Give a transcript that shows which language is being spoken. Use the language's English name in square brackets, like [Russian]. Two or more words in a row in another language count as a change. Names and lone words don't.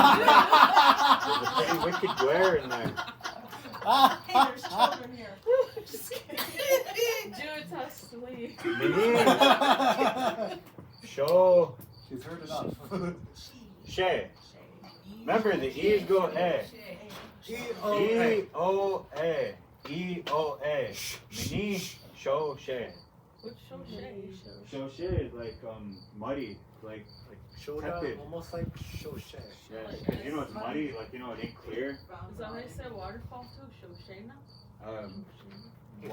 [English] There's a pretty wicked glare in there. Hey, there's children here. Just kidding. Jude's asleep. Mini. Show. She's heard enough. Shay. Remember, the E's go A. E-O-A. E-O-A. Mini. Show Shay. What's show shade? Show Shay is like muddy. Like Shoda, tepid. almost like shoshe. Yeah, because you know it's muddy, like you know it ain't clear. Is that how you say waterfall too? Show shade now?